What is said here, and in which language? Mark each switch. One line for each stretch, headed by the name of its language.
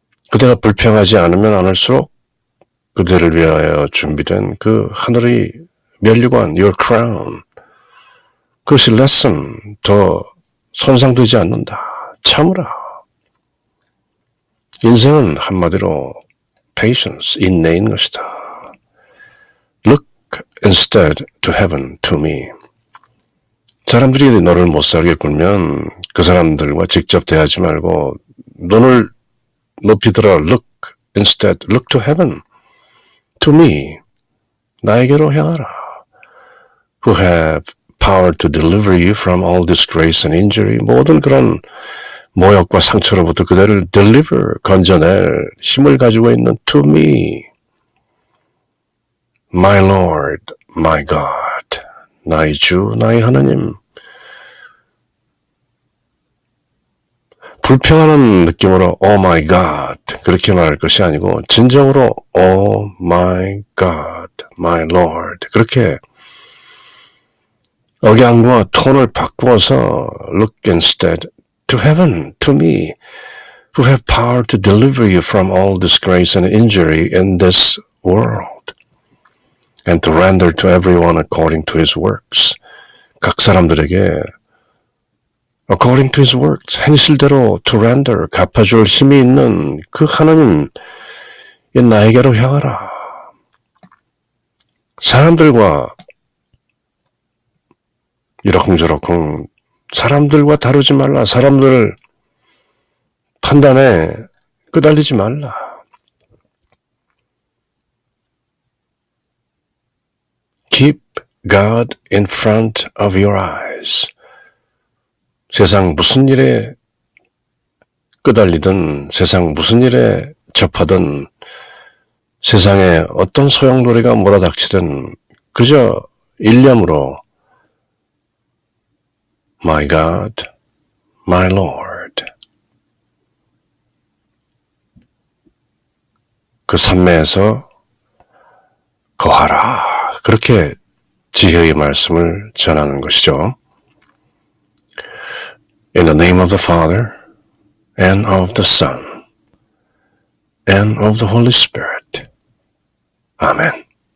Korean: 그대가 불평하지 않으면 않을수록 그대를 위하여 준비된 그 하늘의 면류관,
English: your crown.
Korean: 그것이 lessen, 더 손상되지 않는다. 참으라. 인생은 한마디로 patience, 인내인 것이다.
English: Look instead to heaven, to me.
Korean: 사람들이 너를 못살게 굴면 그 사람들과 직접 대하지 말고 눈을 높이 들어
English: look instead, look to heaven, to me.
Korean: 나에게로 향하라.
English: Who have power to deliver you from all disgrace and injury.
Korean: 모든 그런 모욕과 상처로부터 그대를 deliver, 건져낼 힘을 가지고 있는
English: to me. My Lord, my God.
Korean: 나의 주, 나의 하나님. 불평하는 느낌으로
English: oh my God
Korean: 그렇게 말할 것이 아니고 진정으로
English: oh my God, my Lord
Korean: 그렇게 억양과 톤을 바꾸어서
English: look instead to heaven, to me, who have power to deliver you from all disgrace and injury in this world, and to render to everyone according to his works.
Korean: 각 사람들에게
English: according to his works,
Korean: 행실대로
English: to render,
Korean: 갚아줄 힘이 있는 그 하나님, 나에게로 향하라. 사람들과 이러쿵저러쿵 사람들과 다루지 말라. 사람들 판단에 끄달리지 말라.
English: Keep God in front of your eyes.
Korean: 세상 무슨 일에 끄달리든 세상 무슨 일에 접하든 세상에 어떤 소용돌이가 몰아닥치든 그저 일념으로
English: My God, my Lord.
Korean: 그 산매에서 거하라. 그렇게 지혜의 말씀을 전하는 것이죠.
English: In the name of the Father, and of the Son, and of the Holy Spirit. Amen.